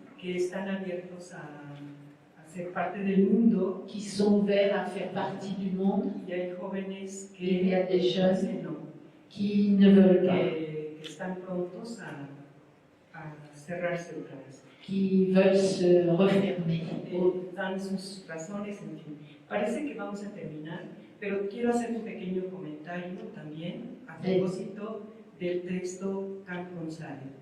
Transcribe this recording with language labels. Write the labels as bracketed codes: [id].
[es] que están abiertos a ser parte del mundo, [fr] qui sont ouverts à faire partie du monde. [es] Y hay jóvenes que [fr] il y a des jeunes [es] no, [fr] qui ne veulent pas, [es] que están prontos a cerrarse otra vez. [fr] Qui veulent se refermer. [es] Dan sus razones, en fin. Parece que vamos a terminar, pero quiero hacer un pequeño comentario también a propósito del texto Camp González.